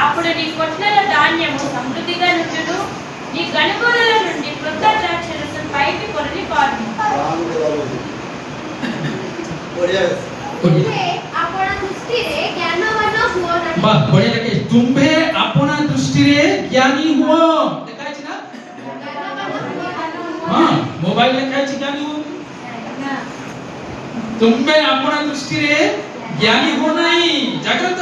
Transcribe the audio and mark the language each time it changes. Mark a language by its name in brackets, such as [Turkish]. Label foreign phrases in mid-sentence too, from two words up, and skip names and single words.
[Telugu] నీ కొట్లలో ధాన్యము సమృద్ధిగా నుండును, నీ గనుగోలలో నుండి క్రొత్త ద్రాక్షరసం పైకి పొరలి పారును. [Odia] ତୁମ୍ଭେ ଆପଣା ଦୃଷ୍ଟିରେ ଜ୍ଞାନବାନ ହୁଅ ନାହିଁ। ବାଃ ବଢିଆ ଲାଗେ। ତୁମ୍ଭେ ଆପଣା ଦୃଷ୍ଟିରେ ଜ୍ଞାନୀ ହୁଅ, ଲେଖା ହେଇଛି ନା? ଜ୍ଞାନବାନ ହୁଅ ନାହିଁ। ହଁ, ମୋବାଇଲ ଲେଖା ହେଇଛି ଜ୍ଞାନୀ ହୁଅ। ତୁମ୍ଭେ ଆପଣା ଦୃଷ୍ଟିରେ ଜ୍ଞାନୀ ହୁଅ ନାହିଁ। ଜାଗ୍ରତ।